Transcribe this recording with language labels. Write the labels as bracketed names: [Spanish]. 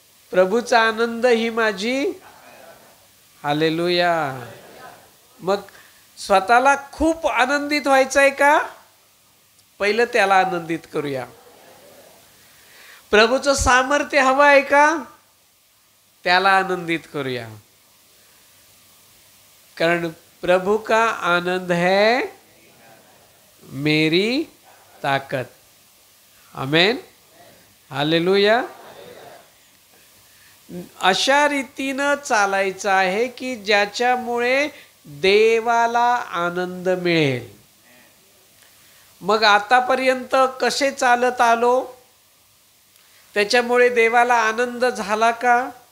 [Marathi] प्रभूचा आनंद ही माझी. हालेलुया. मग स्वतःला खूप आनंदित व्हायचं आहे का? पहिलं त्याला आनंदित करूया. प्रभूचं सामर्थ्य हवं आहे का? त्याला आनंदित करूया. कारण [Hindi] प्रभू का आनंद है मेरी ताकत. [Marathi] आमेन. हालेलुया. अशा रीतीनं चालायचं आहे की ज्याच्यामुळे देवाला आनंद मिळेल. मग आतापर्यंत कसे चालत आलो? त्याच्यामुळे देवाला आनंद झाला का?